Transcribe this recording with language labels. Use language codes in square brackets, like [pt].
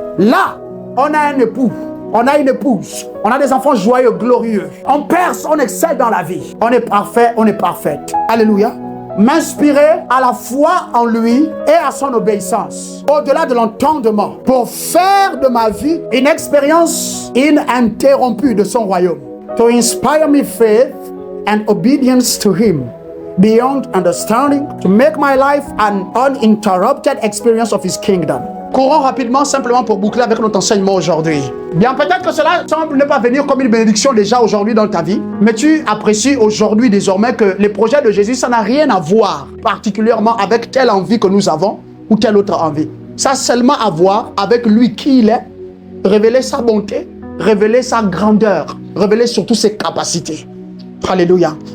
[fr] Là, on a un époux, on a une épouse, on a des enfants joyeux, glorieux. On perce, on excelle dans la vie. On est parfait, on est parfaite. Alléluia. M'inspirer à la foi en lui et à son obéissance, au-delà de l'entendement, pour faire de ma vie une expérience ininterrompue de son royaume. [en] To inspire me faith and obedience to him, beyond understanding, to make my life an uninterrupted experience of his kingdom. [fr] Courons rapidement, simplement pour boucler avec notre enseignement aujourd'hui. Bien, peut-être que cela semble ne pas venir comme une bénédiction déjà aujourd'hui dans ta vie, mais tu apprécies aujourd'hui désormais que les projets de Jésus, ça n'a rien à voir particulièrement avec telle envie que nous avons ou telle autre envie. Ça a seulement à voir avec lui qui il est, révéler sa bonté, révéler sa grandeur, révéler surtout ses capacités. Alléluia.